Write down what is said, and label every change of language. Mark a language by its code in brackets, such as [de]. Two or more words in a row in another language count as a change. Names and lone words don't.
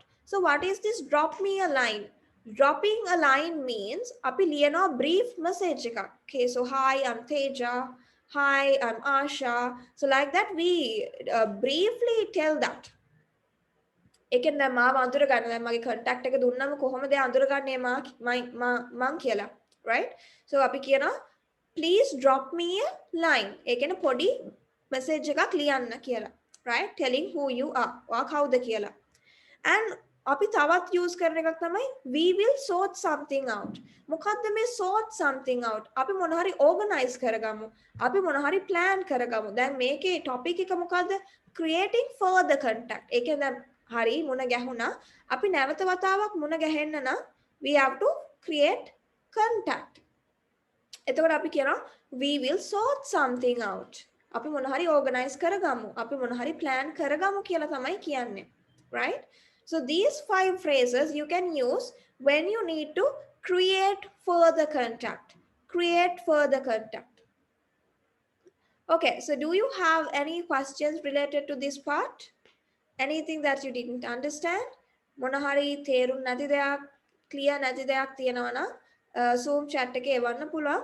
[en] So what is this drop me a line? Dropping a line means [si] අපි ලියනවා [en] brief message එකක්. Okay, so hi, I'm Teja. Hi, I'm Asha. So like that we briefly tell that. [si] එකෙන් දැන් මාව අඳුරගන්න දැන් මගේ contact එක දුන්නම කොහොමද අඳුරගන්නේ මං කියලා, right? [en] So [si] අපි කියනවා [en] please drop me a line. [si] ඒ කියන්නේ පොඩි message එකක් ලියන්න කියලා, right? [en] Telling who you are. [si] ඔයා කවුද කියලා. And අපි තවත් use කරන එකක් තමයි [en] we will sort something out. [si] මොකද්ද මේ [en] sort something out? [si] අපි මොන හරි organize කරගමු. අපි මොන හරි plan කරගමු. දැන් මේකේ topic එක මොකද්ද? [en] Creating further contact. [si] ඒ කියන්නේ දැන් හරි මුණ ගැහුණා. අපි නැවත වතාවක් මුණ ගැහෙන්න නම් [en] we have to create contact. [si] එතකොට අපි කියනවා [en] we will sort something out. [si] අපි මොන හරි organize කරගමු. අපි මොන හරි plan කරගමු කියලා තමයි කියන්නේ. [en] Right? So these 5 phrases you can use when you need to create further contact. Create further contact. Okay, so do you have any questions related to this part? Anything that you didn't understand? [si] මොන හරි තේරුම් නැති දෙයක්, clear නැති දෙයක් තියෙනවා නම් Zoom chat එකේ එවන්න පුළුවන්.